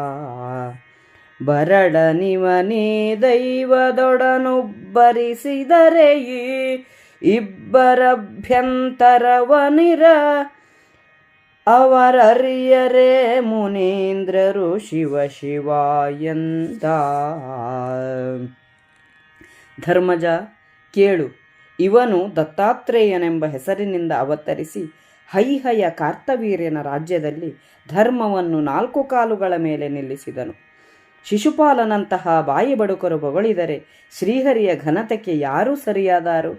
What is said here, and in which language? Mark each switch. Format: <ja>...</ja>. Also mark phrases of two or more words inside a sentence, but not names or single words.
<kn>ಬರಡನಿವನೇ ದೈವದೊಡನುಬ್ಬರಿಸಿದರೆ ಈ ಇಬ್ಬರಭ್ಯಂತರವನಿರ ಅವರರಿಯರೇ ಮುನೀಂದ್ರರು ಶಿವ ಶಿವ ಎಂದ. ಧರ್ಮಜ ಕೇಳು, ಇವನು ದತ್ತಾತ್ರೇಯನೆಂಬ ಹೆಸರಿನಿಂದ ಅವತರಿಸಿ ಹೈಹಯ ಕಾರ್ತವೀರ್ಯನ ರಾಜ್ಯದಲ್ಲಿ ಧರ್ಮವನ್ನು 4 ಕಾಲುಗಳ ಮೇಲೆ ನಿಲ್ಲಿಸಿದನು. ಶಿಶುಪಾಲನಂತಹ ಬಾಯಿ ಬಡುಕರು ಬೊಗಳಿದರೆ ಶ್ರೀಹರಿಯ ಘನತೆಗೆ ಯಾರೂ ಸರಿಯಾದಾರು?</kn>